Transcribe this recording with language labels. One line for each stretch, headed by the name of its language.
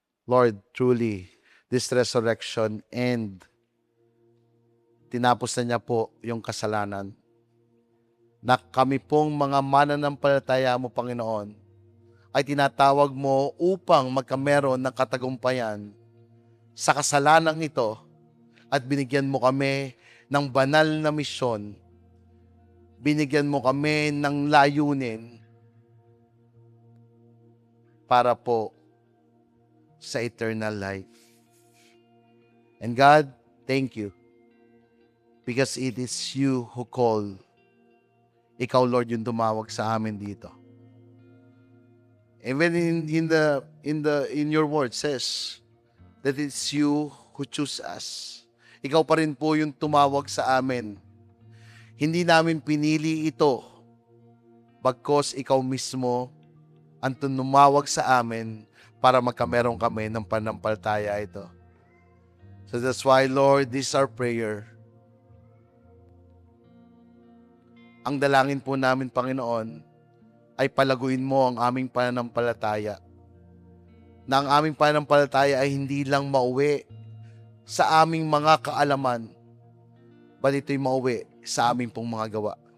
English: Lord, truly, this resurrection and
Filipino: tinapos na niya po yung kasalanan na kami pong mga mananampalataya mo, Panginoon, ay tinatawag mo upang magkameron ng katagumpayan sa kasalanang ito at binigyan mo kami ng banal na misyon. Binigyan mo kami ng layunin para po sa eternal life.
English: And God, thank you because it is you who call.
Filipino: Ikaw, Lord, yung tumawag sa amin dito.
English: Even in your word says that it's you who choose us.
Filipino: Ikaw pa rin po yung tumawag sa amin. Hindi namin pinili ito bagkos ikaw mismo ang tumawag sa amin para magkameron kami ng panampalataya ito.
English: So that's why, Lord, this is our prayer.
Filipino: Ang dalangin po namin, Panginoon, ay palaguin mo ang aming pananampalataya. Na ang aming pananampalataya ay hindi lang mauwi sa aming mga kaalaman, but ito'y mauwi sa aming pong mga gawa.